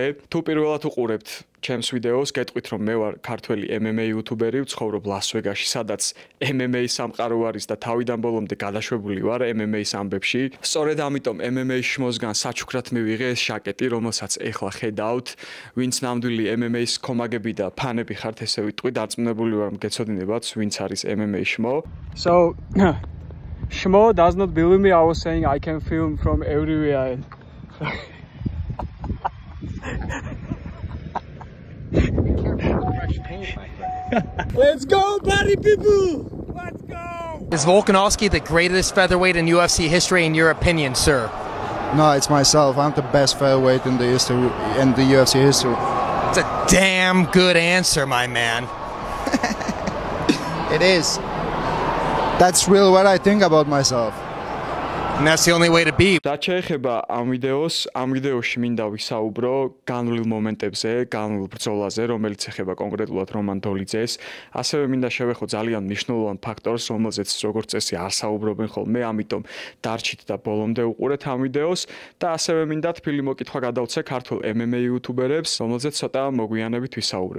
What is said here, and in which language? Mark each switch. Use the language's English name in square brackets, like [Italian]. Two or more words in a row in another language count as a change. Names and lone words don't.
[Georgian] თუ პირველად უყურებთ ჩემს ვიდეოს, გეტყვით რომ მე ვარ ქართველი MMA იუთუბერი, ვცხოვრობ ლას-ვეგასში, სადაც MMA სამყარო არის და თავიდან ბოლომდე გადაშვებული ვარ MMA-ის ამბებში. სწორედ ამიტომ MMA-ში მოსგან საჩუქრად მივიღე ეს ჟაკეტი, რომელსაც ახლა ხედავთ. ვინც ნამდვილი MMA-ის კომაგები და ფანები ხართ, ესე ვიტყვი, დარწმუნებული ვარ მგეცოდინებათ, ვინც არის MMA შმო. [English] So Shmo does not believe me. I was saying I can film from everywhere. Let's go, party people! Let's go! Is Volkanovski the greatest featherweight in UFC history, in your opinion, sir? No, it's myself. I'm the best featherweight in the UFC history. It's a damn good answer, my man. It is. That's really what I think about myself. And that's the only way to be. [Georgian] რაც შეეხება ამ ვიდეოში მინდა ვისაუბრო განვლილ მომენტებზე, განვლილ ბრძოლაზე, რომელიც ეხება კონკრეტულად რომან დოლიძეს. ასევე მინდა შევეხო ძალიან მნიშვნელოვან ფაქტორს, რომელზეც როგორც წესი არ საუბრობენ ხოლმე, ამიტომ დარჩით და ბოლომდე უყურეთ ამ ვიდეოს და ასევე მინდა თბილი მოკითხვა გადავცე ქართულ MMA იუთუბერებს, რომელზეც ცოტა მოგვიანებით ვისაუბრებ.